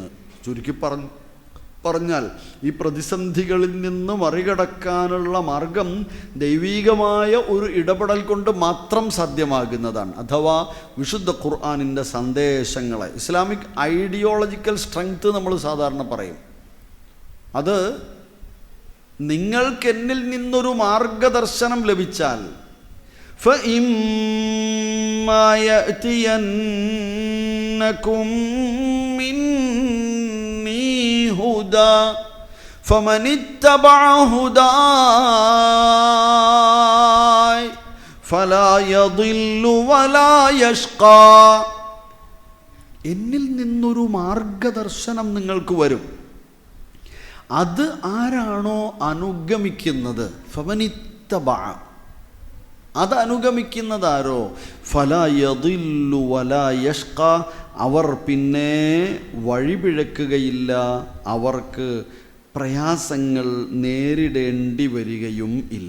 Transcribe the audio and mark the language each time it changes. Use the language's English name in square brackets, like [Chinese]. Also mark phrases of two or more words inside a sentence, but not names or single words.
[Malayalam] ചുരുക്കി പറഞ്ഞാൽ ഈ പ്രതിസന്ധികളിൽ നിന്ന് മറികടക്കാനുള്ള മാർഗം ദൈവീകമായ ഒരു ഇടപെടൽ കൊണ്ട് മാത്രം സാധ്യമാകുന്നതാണ്. അഥവാ വിശുദ്ധ ഖുർആനിൻ്റെ സന്ദേശങ്ങളെ, [English] Islamic ideological strength [Malayalam] നമ്മൾ സാധാരണ പറയും. അത് നിങ്ങൾക്ക് എന്നിൽ നിന്നൊരു മാർഗദർശനം ലഭിച്ചാൽ, [Arabic] فَإِمَّا يَأْتِيَنَّكُم مِّنِّي هُدًى فَمَنِ اتَّبَعَ هُدَايَ فَلَا يَضِلُّ وَلَا يَشْقَى. [Malayalam] എന്നിൽ നിന്നൊരു മാർഗദർശനം നിങ്ങൾക്ക് വരും. അത് ആരാണോ അനുഗമിക്കുന്നത്, ഫമനിത്തബഅ, അത് അനുഗമിക്കുന്നതാരോ, [Arabic] فلا يضل ولا يشقى, [Malayalam] അവർ പിന്നെ വഴിപിഴക്കുകയില്ല, അവർക്ക് പ്രയാസങ്ങൾ നേരിടേണ്ടി വരികയും ഇല്ല.